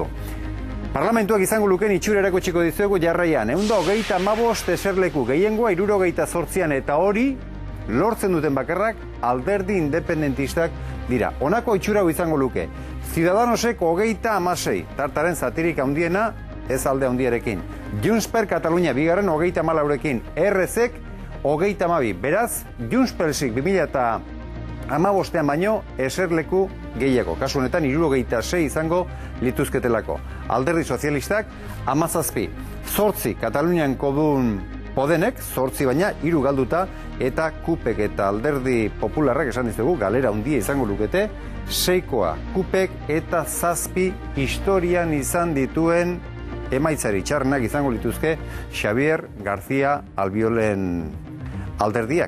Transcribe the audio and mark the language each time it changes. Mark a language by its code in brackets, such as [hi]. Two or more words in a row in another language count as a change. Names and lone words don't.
[eu] Parlamentuak izango luken itxura erakutsiko dizuegu jarraian. 125 eserleku gehiengoa 78an eta hori lortzen duten bakarrak alderdi independentistak dira. Honako itxura izango luke. Ciudadanosek 36, tartaren zatirik handiena, ez alde handiarekin. Junts per Catalunya bigarren 34ekin, RZek 32. Beraz, Junts persik 2015ean baino eserleku gehiago. Kasu honetan 76 izango lituzketelako. Alderdi sozialistak 17. 8 Katalunian kodun Podenek, 8 baina 3 galduta, eta Kupek eta Alderdi Popularrak esan dizugu galera handia izango lukete, 6koa Kupek eta 7 historian izan dituen emaitzari txarrenak izango lituzke Xabier García Albiolen alderdiak.